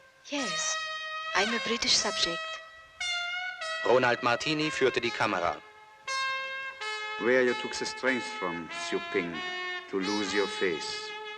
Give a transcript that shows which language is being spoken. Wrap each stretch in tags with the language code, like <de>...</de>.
<en>Yes, I'm a British subject.</en> <de>Ronald Martini führte die Kamera.</de> <en>Where you took the strength from, Xiu Ping, to lose your face?</en>